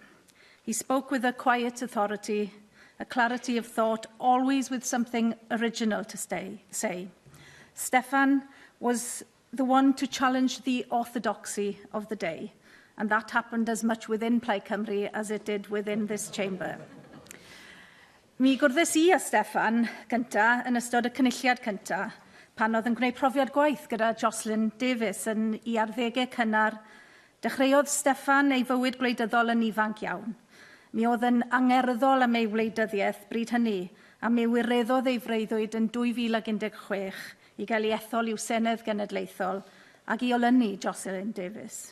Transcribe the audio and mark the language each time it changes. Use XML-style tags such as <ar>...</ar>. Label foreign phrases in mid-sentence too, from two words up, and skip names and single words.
<en>He spoke with a quiet authority, a clarity of thought, always with something original to say. Steffan was the one to challenge the orthodoxy of the day, and that happened as much within Plaid Cymru as it did within this chamber.</en> <cy>Mi gwrddais I a Steffan gynta yn ystod y cynulliad cynta, pan oedd yn gwneud profiad gwaith gyda Jocelyn Davies yn I arddegau cynnar. Dechreuodd Steffan ei fywyd gwleidyddol yn ifanc iawn. Mi oedd yn angerddol am ei wleidyddiaeth bryd hynny, a mi wireddodd ei freuddwyd yn 2016 i gael ei ethol i'w Senedd Genedlaethol ac i olynu Jocelyn Davies.</cy>